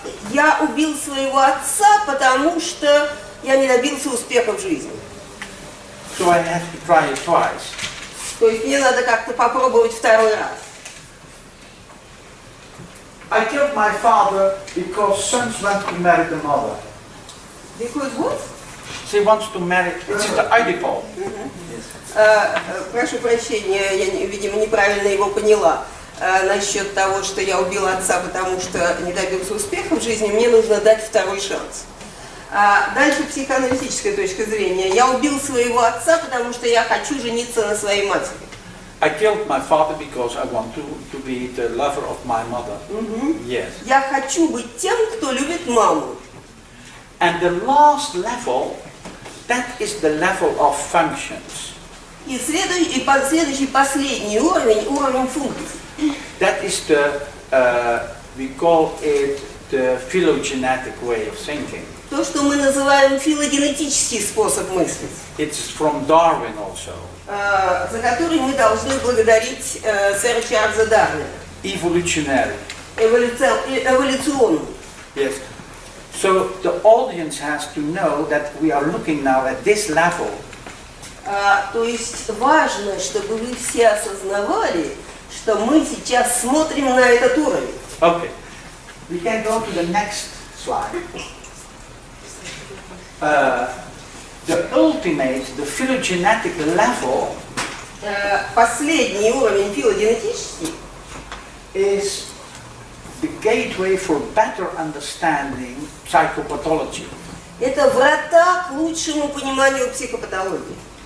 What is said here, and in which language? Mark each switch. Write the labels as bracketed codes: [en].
[ru] Я убил своего отца, потому что я не добился успеха в жизни. [en] So I have to try it twice. [ru] То есть мне надо как-то попробовать второй раз. [en] I killed my father because sons want to marry the mother. Because what? She wants to marry. It's the Oedipal. [ru] Прошу прощения, я, видимо, неправильно его поняла. Насчет того, что я убила отца, потому что не добился успеха в жизни, мне нужно дать второй шанс. Дальше психоаналитическая точка зрения. Я убил своего отца, потому что я хочу жениться на своей матери. [en] I killed my father because I want to be the lover of my mother. Yes. [ru] Я хочу быть тем, кто любит маму. [en] And the last level, that is the level of functions. [ru] И следующий, последний уровень, уровень функций. [en] That is the, we call it the phylogenetic way of thinking. [ru] То, что мы называем филогенетический способ мыслить. [en] It's from Darwin also. [ru] За который мы должны благодарить сэра Чарльза Дарвина. [en] Evolutionary. [ru] Эволюционный. [en] Yes. So the audience has to know that we are looking now at this level. [ru] То есть важно, чтобы вы все осознавали, что мы сейчас смотрим на этот уровень. [en] Okay. We can go to the next slide. The ultimate, the phylogenetic level [ru] Последний уровень филогенетический [en] is the gateway for better understanding psychopathology. [ru] это врата к лучшему пониманию психопатологии.